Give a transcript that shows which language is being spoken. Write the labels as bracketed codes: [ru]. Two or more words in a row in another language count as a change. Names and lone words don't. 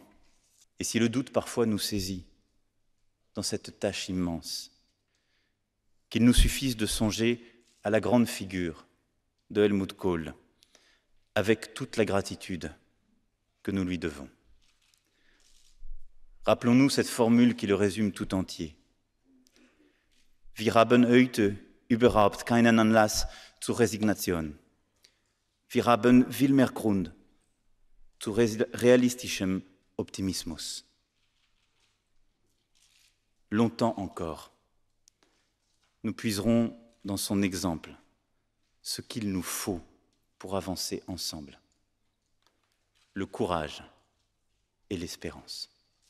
[fr] Et si le doute parfois nous saisit dans cette tâche immense, qu'il nous suffise de songer à la grande figure de Helmut Kohl, avec toute la gratitude que nous lui devons. Rappelons-nous cette formule qui le résume tout entier. [de] Wir haben heute überhaupt keinen Anlass zur Resignation. Wir haben vielmehr Grund zu realistischem Optimismus. [fr] Longtemps encore, nous puiserons dans son exemple ce qu'il nous faut pour avancer ensemble. Le courage et l'espérance.